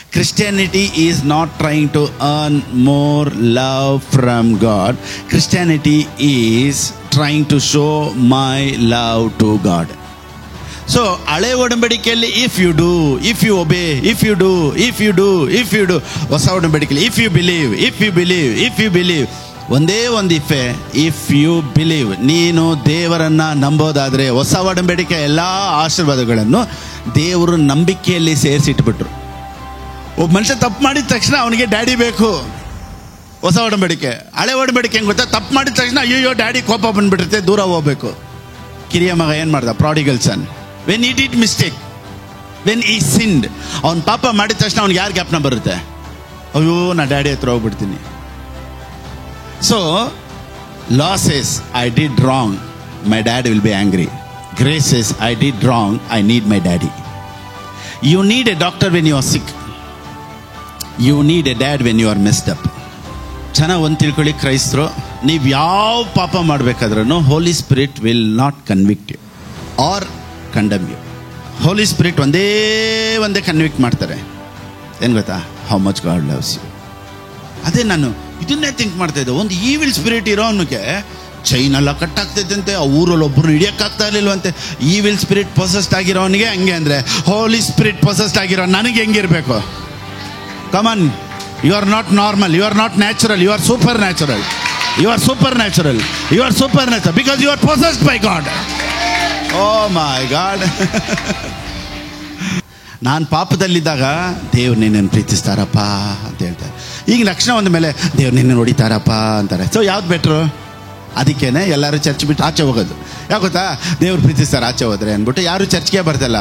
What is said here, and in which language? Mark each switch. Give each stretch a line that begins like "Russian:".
English: Christianity is not trying to earn more love from God. Christianity is trying to show my love to God. So
Kannada: ಹಳೆ ಒಡಂಬಡಿಕೆಯಲ್ಲಿ
English: If you do, if you obey, if you do, if you do, if you do.
Kannada: ಹೊಸ ಒಡಂಬಡಿಕೆಯಲ್ಲಿ
English: If you believe, if you believe, if you believe.
Kannada: ಒಂದೇ ಒಂದು
English: If you believe.
Kannada: ನೀನು ದೇವರನ್ನು ನಂಬೋದಾದರೆ, ಹೊಸ ಒಡಂಬಡಿಕೆ ಎಲ್ಲ ಆಶೀರ್ವಾದಗಳನ್ನು ದೇವರು ನಂಬಿಕೆಯಲ್ಲಿ ಸೇರಿಸಿಟ್ಬಿಟ್ರು. ಒಬ್ಬ ಮನುಷ್ಯ ತಪ್ಪು ಮಾಡಿದ ತಕ್ಷಣ ಅವನಿಗೆ ಡ್ಯಾಡಿ ಬೇಕು. ಹೊಸ ಒಡಂಬಡಿಕೆ. ಹಳೆ ಒಡಂಬಡಿಕೆ ಹೆಂಗೆ ಗೊತ್ತಾ? ತಪ್ಪು ಮಾಡಿದ ತಕ್ಷಣ ಅಯ್ಯೋ ಡ್ಯಾಡಿ ಕೋಪ ಬಂದ್ಬಿಟ್ಟಿರುತ್ತೆ, ದೂರ ಹೋಗ್ಬೇಕು. ಕಿರಿಯ ಮಗ ಏನು ಮಾಡ್ದ? Prodigal sun.
English: when he did mistake, when he sinned,
Kannada: ಅವ್ನು ಪಾಪ ಮಾಡಿದ ತಕ್ಷಣ ಅವ್ನಿಗೆ ಯಾರು ಜ್ಞಾಪನ ಬರುತ್ತೆ? ಅಯ್ಯೋ ನಾ ಡ್ಯಾಡಿ ಹತ್ರ ಹೋಗ್ಬಿಡ್ತೀನಿ.
English: So law says I did wrong, my dad will be angry. Grace says I did wrong, I need my daddy. You need a doctor when you are sick. You need a dad when you are messed up.
Kannada: ಚೆನ್ನಾಗಿ ಒಂದು ತಿಳ್ಕೊಳ್ಳಿ ಕ್ರೈಸ್ತರು, ನೀವು ಯಾವ ಪಾಪ ಮಾಡಬೇಕಾದ್ರೂ
English: Holy spirit will not convict you or condemn you.
Kannada: Holi spirit ಒಂದೇ convict ಮಾಡ್ತಾರೆ. ಏನು ಗೊತ್ತಾ?
English: How much God loves you.
Kannada: ಅದೇ ನಾನು ಇದನ್ನೇ ಥಿಂಕ್ ಮಾಡ್ತಾ ಇದ್ದೆ. ಒಂದು ಈವಿಲ್ ಸ್ಪಿರಿಟ್ ಇರೋನಿಗೆ ಚೈನ್ ಎಲ್ಲ ಕಟ್ಟಾಗ್ತೈತಂತೆ, ಆ ಊರಲ್ಲಿ ಒಬ್ಬರು ಹಿಡಿಯೋಕ್ಕಾಗ್ತಾ ಇರಲಿಲ್ವಂತೆ. ಈವಿಲ್ ಸ್ಪಿರಿಟ್ ಪೊಸೆಸ್ಡ್ ಆಗಿರೋನಿಗೆ ಹಂಗೆ ಅಂದರೆ, ಹೋಲಿ ಸ್ಪಿರಿಟ್ ಪೊಸೆಸ್ಡ್ ಆಗಿರೋ ನನಗೆ ಹೆಂಗಿರಬೇಕು?
English: Come on, you are not normal, you are not natural, you are supernatural, you are supernatural, you are supernatural because you are possessed by God. Oh my God.
Kannada: ನಾನು ಪಾಪದಲ್ಲಿದ್ದಾಗ ದೇವ್ರು ನಿನ್ನನ್ನು ಪ್ರೀತಿಸ್ತಾರಪ್ಪ ಅಂತ ಹೇಳ್ತಾರೆ. ಈಗ ಲಕ್ಷಣ ಒಂದ ಮೇಲೆ ದೇವ್ರು ನಿನ್ನ ಹೊಡಿತಾರಪ್ಪ ಅಂತಾರೆ. ಸೊ ಯಾವ್ದು ಬೆಟ್ರು? ಅದಕ್ಕೇನೆ ಎಲ್ಲರೂ ಚರ್ಚ್ ಬಿಟ್ಟು ಆಚೆ ಹೋಗೋದು. ಯಾಕೆ ಗೊತ್ತಾ? ದೇವ್ರು ಪ್ರೀತಿಸ್ತಾರೆ ಆಚೆ ಹೋದ್ರೆ ಅಂದ್ಬಿಟ್ಟು ಯಾರು ಚರ್ಚ್ಗೆ ಬರ್ತಲ್ಲ.